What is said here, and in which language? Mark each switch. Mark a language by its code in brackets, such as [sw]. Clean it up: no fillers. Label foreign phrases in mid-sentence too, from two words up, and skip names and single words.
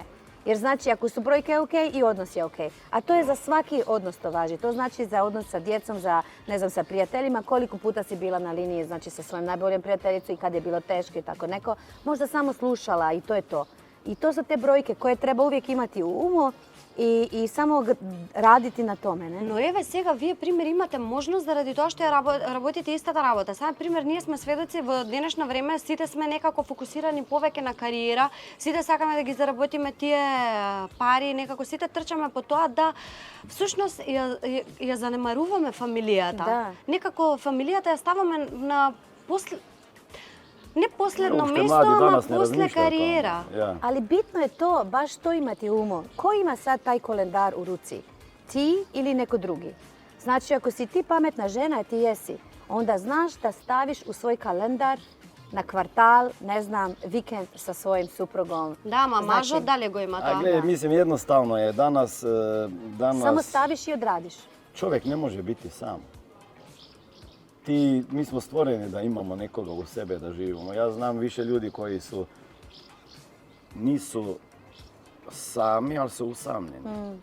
[bs] Jer znači ako su brojke ok i odnos je ok. A to je za svaki odnos to važi. To znači za odnos sa djecom, za, ne znam, sa prijateljima, koliko puta si bila na liniji, znači sa svojim najboljim prijateljicom i kad je bilo teško i tako neko. Možda samo slušala i to je to. I to su te brojke koje treba uvijek imati u umu и само радите на томе, не? [mk] Но еве сега вие пример имате можност заради тоа што ја работите истата работа. Сега пример ние сме сведоци во денешно време, сите сме некако фокусирани повеќе на кариера, сите сакаме да ги заработиме тие пари, некако сите трчаме по тоа да всушност ја занемаруваме фамилијата. Да. Некако фамилијата ја ставаме на не последно [bs] Uopšte [mk] место, [bs] mladi [mk] ама [bs] danas ne [mk] после [bs] razmišljaju o tome. [mk] кариера. [bs] Ja. Ali bitno je to, baš to imati u umu. Ko ima sad taj kalendar u ruci? Ti ili neko drugi? Znači, ako si ti pametna žena, a ti jesi, onda znaš da staviš u svoj kalendar na kvartal, ne znam, vikend sa svojim suprugom. [mk] Да, ма [bs] Znači, [mk] мажот дали го има [bs] A [mk] тоа? [bs] gledaj, mislim jednostavno je danas Samo staviš i odradiš. čovjek ne može biti sam. Mi smo stvoreni da imamo nekoga u sebe da živimo. Ja znam više ljudi koji nisu sami, ali su usamljeni.